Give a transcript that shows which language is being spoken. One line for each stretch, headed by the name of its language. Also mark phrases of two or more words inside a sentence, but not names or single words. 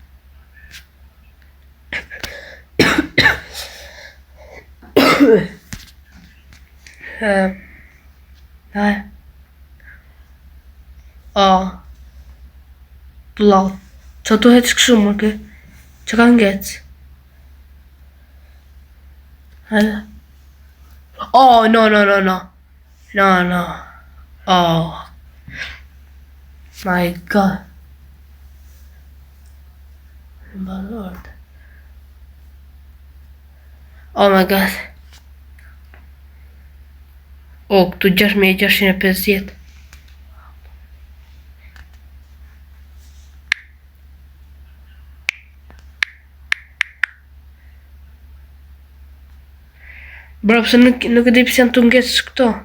Albanian: Plat. Qa të hec këshu më ke? Që ka ngec? No.
English: My god. Oh my god.
Albanian: Këtu 6650. Bro, pëse nuk e di pëse janë të ngecë këto.